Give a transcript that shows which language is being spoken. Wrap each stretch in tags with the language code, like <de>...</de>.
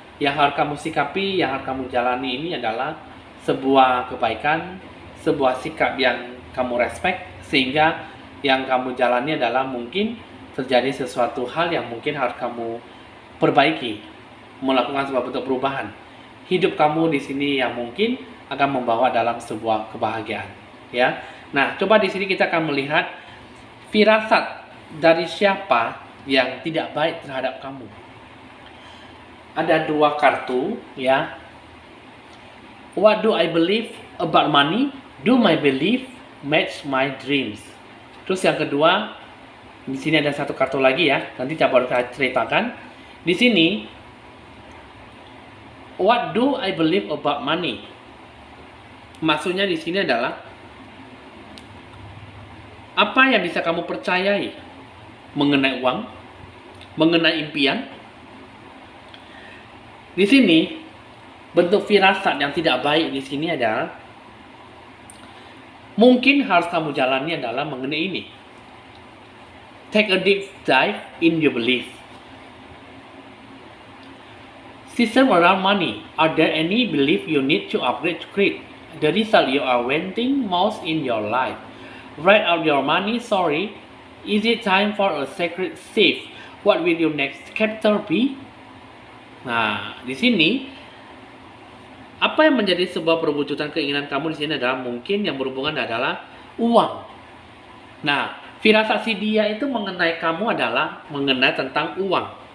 <id>Yang harus kamu sikapi, yang harus kamu jalani ini adalah sebuah kebaikan, sebuah sikap yang kamu respect, sehingga yang kamu jalani adalah mungkin terjadi sesuatu hal yang mungkin harus kamu perbaiki, melakukan sebuah bentuk perubahan. Hidup kamu di sini yang mungkin akan membawa dalam sebuah kebahagiaan. Ya, nah coba di sini kita akan melihat firasat dari siapa yang tidak baik terhadap kamu. Ada 2 kartu, ya.</id> <en>What do I believe about money? Do my belief match my dreams?</en> <id>Terus yang kedua, di sini ada 1 kartu lagi ya. Nanti coba saya ceritakan. Di sini,</id> <en>what do I believe about money?</en> <id>Maksudnya di sini adalah apa yang bisa kamu percayai mengenai uang, mengenai impian. Di sini bentuk firasat yang tidak baik di sini adalah mungkin harus kamu jalani adalah mengenai ini.</id> <en>Take a deep dive in your belief. System around money. Are there any belief you need to upgrade to create the result you are wanting most in your life? Write out your money story. Is it time for a sacred shift? What will your next chapter be?</en> <id>Nah, di sini apa yang menjadi sebuah perwujudan keinginan kamu di sini adalah mungkin yang berhubungan adalah uang. Nah, firasat si dia itu mengenai kamu adalah mengenai tentang uang.</id>